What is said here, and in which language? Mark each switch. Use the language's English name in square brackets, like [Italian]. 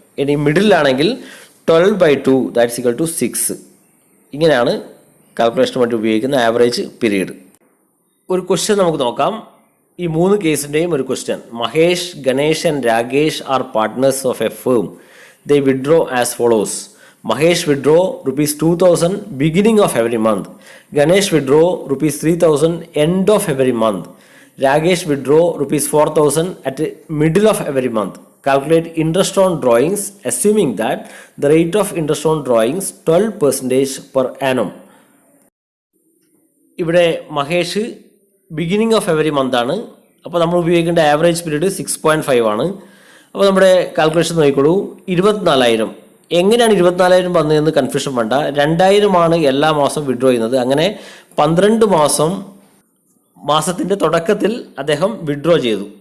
[Malayalam] ഇനി മിഡിലാണെങ്കിൽ [English] 12/2, that is equal to 6. [Malayalam] ഇങ്ങനെയാണ് കാൽക്കുലേഷന് വേണ്ടി ഉപയോഗിക്കുന്ന ആവറേജ് പീരീഡ്. ഒരു ക്വസ്റ്റ്യൻ നമുക്ക് നോക്കാം. ഈ 3 കേസിൻ്റെയും ഒരു question. [English] Mahesh, Ganesh and Rakesh are partners of a firm. They withdraw as follows. Mahesh withdraw ₹2,000 beginning of every month. Ganesh withdraw ₹3,000 end of every month. Ragesh withdraw ₹4,000 at the middle of every month. Calculate interest on drawings assuming that the rate of interest on drawings 12% per annum. [Malayalam] ഇവിടെ Mahesh [English] beginning of every month [Malayalam] ആണ്. അപ്പോൾ നമ്മൾ ഉപയോഗിക്കേണ്ട average period 6.5 ആണ്. അപ്പോൾ നമ്മുടെ calculation നോക്കിക്കോളൂ. 24,000. എങ്ങനെയാണ് 24,000 വന്നതെന്ന് കൺഫ്യൂഷൻ വേണ്ട. 2,000 ആണ് എല്ലാ മാസം വിഡ്രോ ചെയ്യുന്നത്. അങ്ങനെ 12 മാസത്തിൻ്റെ തുടക്കത്തിൽ അദ്ദേഹം വിഡ്രോ ചെയ്തു.